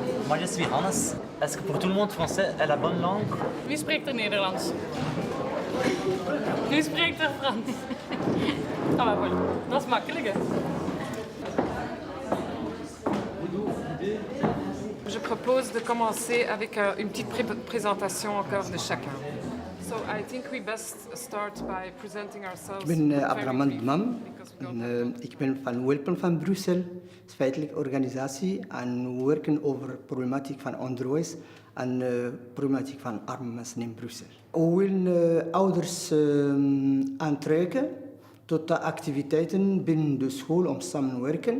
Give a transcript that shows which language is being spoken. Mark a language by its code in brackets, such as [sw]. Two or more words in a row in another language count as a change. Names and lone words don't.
[fr] Moi, je suis Hannes. Est-ce que pour tout le monde français est la bonne langue? [nl] Wie spreekt er Nederlands? Wie spreekt er Frans? Ah, maar voilà. Dat is makkelijk, hè? [fr] Je propose de commencer avec une petite présentation encore de chacun. [en] So I think we best start by presenting ourselves. [nl] Ik ben Abdraman Dmam. Ik ben van Welpen van Brussel. Het is feitelijk organisatie en we werken over problematiek van onderwijs en problematiek van arme mensen in Brussel. We willen ouders aantrekken tot de activiteiten binnen de school om samen te werken.